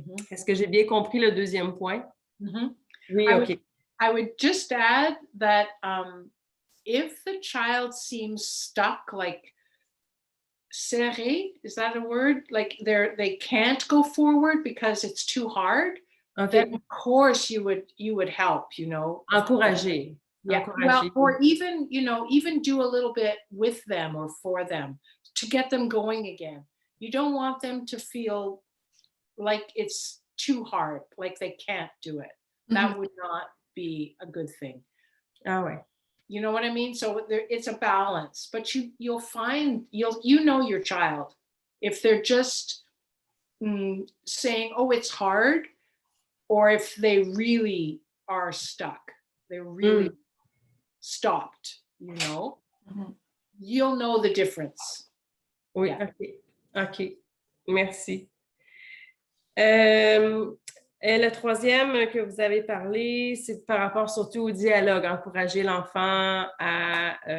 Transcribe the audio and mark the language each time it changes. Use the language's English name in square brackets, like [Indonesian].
[French] Est-ce que j'ai bien compris le deuxième point? Oui, OK. [English] I would just add that if the child seems stuck, like serré, is that a word? Like they can't go forward because it's too hard. Okay. Then of course you would help, you know. [French] Encourager. [English] Yeah. [French] Encourager. [English] Well, or even, you know, even do a little bit with them or for them to get them going again. You don't want them to feel like it's too hard, like they can't do it. That would not be a good thing. [French] Ah ouais. [English] You know what I mean? So it's a balance, but you'll find, you know your child. If they're just saying, oh, it's hard, or if they really are stuck, they're really stopped, you know, you'll know the difference. [French] Oui, [English] Yeah. [French] OK. Merci. Et le troisième que vous avez parlé, c'est par rapport surtout au dialogue, encourager l'enfant à